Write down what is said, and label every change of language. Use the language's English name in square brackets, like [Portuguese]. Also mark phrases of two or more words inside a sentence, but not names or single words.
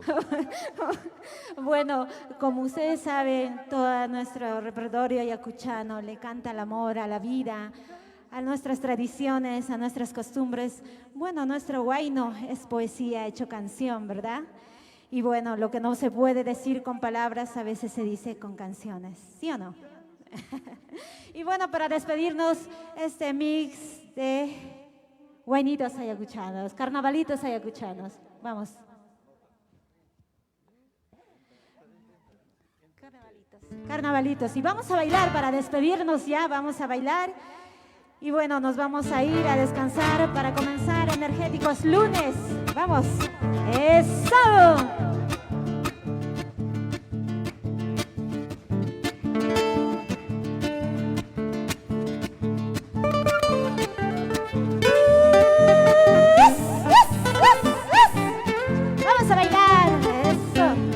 [Spanish] Bueno, como ustedes saben, todo nuestro repertorio ayacuchano le canta al amor, a la vida, a nuestras tradiciones, a nuestras costumbres. Bueno, nuestro huayno es poesía hecho canción, ¿verdad? Y bueno, lo que no se puede decir con palabras, a veces se dice con canciones, ¿sí o no? Y bueno, para despedirnos, este mix de huaynitos ayacuchanos, carnavalitos ayacuchanos. Vamos. Carnavalitos. Y vamos a bailar para despedirnos ya, vamos a bailar. Y bueno, nos vamos a ir a descansar para comenzar energéticos lunes. ¡Vamos! ¡Eso! Vamos a bailar. Eso.